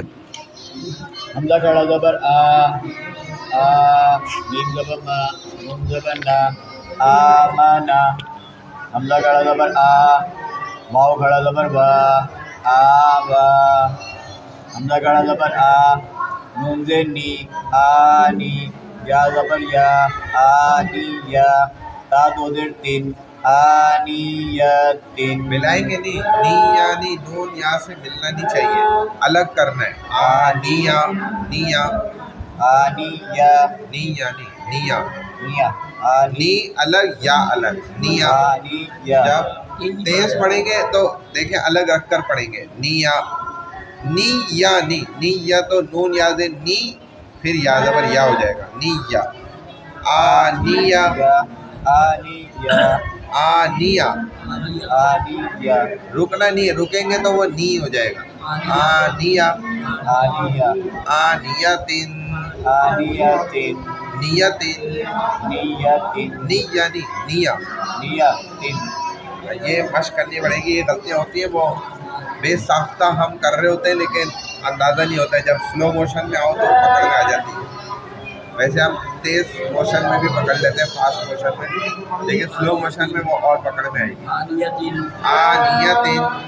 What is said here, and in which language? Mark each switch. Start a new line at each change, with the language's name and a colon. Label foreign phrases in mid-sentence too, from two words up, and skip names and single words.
Urdu: حمزہ کھڑا زبر آ، میم زبر ما، نون زبر نا، آمانا، حمزہ کھڑا زبر آ، واو کھڑا زبر وا، آوا، حمزہ کھڑا زبر آ، نون زیر نی، آنی، یا زبر یا، آنیہ، تا دو زیر تین، آنیتن، ملائیں گے نہیں، نی یعنی نون یا سے ملنا نہیں چاہیے، الگ کرنا ہے، آنیا، نیا، آنیہ، نی یعنی نیا، نیا، نی الگ یا الگ، نیا، آنیہ، جب تیز پڑھیں گے تو دیکھیں الگ رکھ کر پڑھیں گے، نیا، نی یا نی، نی یا تو نون یا سے نی، پھر یا زبر یا ہو جائے گا، نی یا، آنیا، آنیہ، آنیا، آنیہ، رکنا نہیں ہے، رکیں گے تو وہ نی ہو جائے گا، آنیا، آنیہ، آنیتن، آنیتن، نیتن، نیتن، نی یعنی نیا، نیتن، یہ مشق کرنی پڑے گی، یہ غلطیاں ہوتی ہیں، وہ بے ساختہ ہم کر رہے ہوتے ہیں لیکن اندازہ نہیں ہوتا ہے، جب
English: slow motion
Urdu: میں آؤ تو پکڑ میں آ جاتی ہے، ویسے ہم تیز موشن میں بھی پکڑ لیتے ہیں،
English: fast motion
Urdu: میں، لیکن
English: slow motion
Urdu: میں وہ اور پکڑ میں آئے گی، آنیتن،